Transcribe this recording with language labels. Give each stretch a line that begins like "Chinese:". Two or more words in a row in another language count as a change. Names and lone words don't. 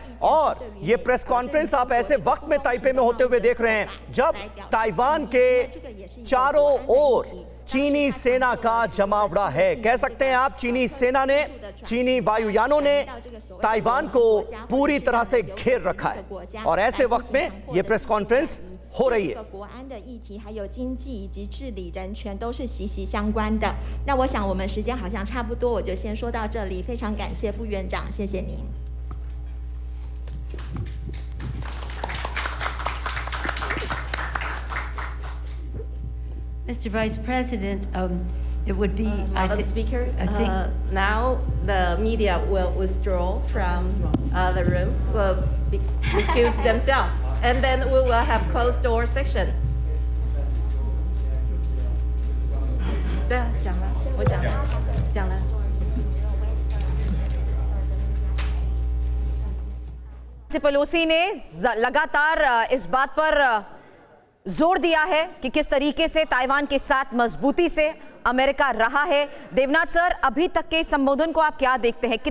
Hindi: और ये
English: press conference
Hindi: आप ऐसे वक्त में ताइपे में होते हुए देख रहे हैं जब ताइवान के चारों ओर चीनी सेना का जमावड़ा है। कह सकते हैं आप चीनी सेना ने, चीनी वायुयानों ने ताइवान को पूरी तरह से घेर रखा है और ऐसे वक्त में यह
English: press conference
Hindi: हो रही है।
Chinese: 国安的议题还有经济以及治理人权都是息息相关的。那我想我们时间好像差不多，我就先说到这里。非常感谢副院长，谢谢您。
English: Mr. Vice President, it would be, Madam Speaker, I think now the media will withdraw from the room, will excuse themselves, and then we will have closed door session.
Chinese: 对啊，讲了，我讲了，讲了。
Hindi: पेलोसी ने लगातार इस बात पर जोर दिया है कि किस तरीके से ताइवान के साथ मजबूती से अमेरिका रहा है। देवनाथ सर, अभी तक के संबोधन को आप क्या देखते हैं?